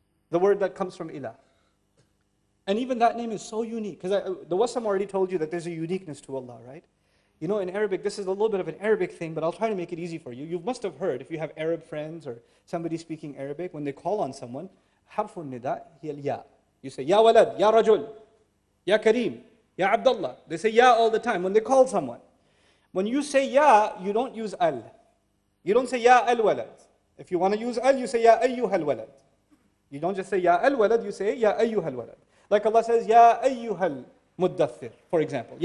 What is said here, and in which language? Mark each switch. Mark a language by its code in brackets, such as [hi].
[en] The word that comes from Ilah. And even that name is so unique. Because the Wasam already told you that there's a uniqueness to Allah, right? You know, in Arabic, this is a little bit of an Arabic thing, but I'll try to make it easy for you. You must have heard, if you have Arab friends or somebody speaking Arabic, when they call on someone, [ar] حرف النداء هي الياء. You say, يا ولد, يا رجل, يا كريم, يا عبد الله. [en] They say, يا all the time when they call someone. When you say, يا, you don't use al. You don't say, [ar] يا الولد. [en] If you want to use al, you say, [ar] يا أيها الولد. [en] You don't just say, [ar] يا الولد, [en] you say, [ar] يا أيها الولد. [en] Like Allah says, [ar] يا أيها المدثر, [en] for example.